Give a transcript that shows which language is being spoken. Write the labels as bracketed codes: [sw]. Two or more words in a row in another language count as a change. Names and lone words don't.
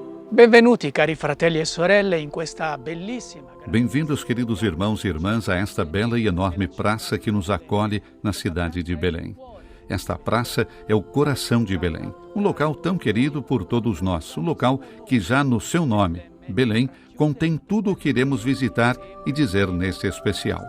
[it] Benvenuti cari fratelli e sorelle in questa bellissima. [pt] Bem-vindos, queridos irmãos e irmãs, a esta bela e enorme praça que nos acolhe na cidade de Belém. Esta praça é o coração de Belém, um local tão querido por todos nós, um local que já no seu nome, Belém, contém tudo o que iremos visitar e dizer neste especial.